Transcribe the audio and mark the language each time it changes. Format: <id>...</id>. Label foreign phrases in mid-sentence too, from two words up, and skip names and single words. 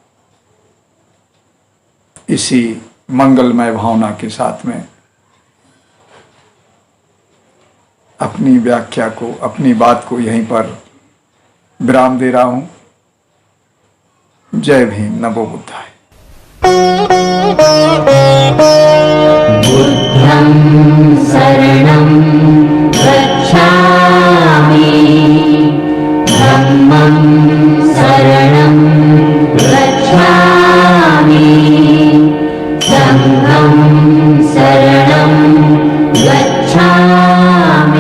<hi>इसी मंगलमय भावना के साथ में अपनी व्याख्या को, अपनी बात को यहीं पर विराम दे रहा हूं। जय भीम, नमो बुद्धाय।</hi> <pi>बुद्धं शरणं गच्छामि, धम्मं शरणं गच्छामि, संघं शरणं गच्छामि।</pi>